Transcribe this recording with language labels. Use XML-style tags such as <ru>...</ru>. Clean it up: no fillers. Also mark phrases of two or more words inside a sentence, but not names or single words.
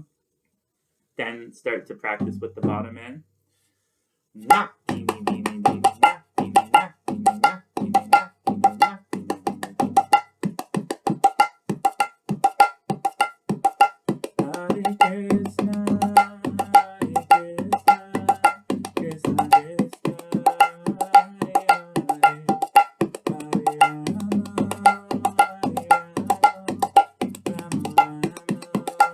<en>Then start to practice with the bottom hand. Nak, dini, dini, dini, nak, dini, nak, dini, nak, dini, nak, dini, nak, dini, dini.</en> <sa>Hare Krsna, Hare Krsna, Krsna Krsna, Hare Hare, Hare Rama, Hare Rama, Rama Rama,</sa>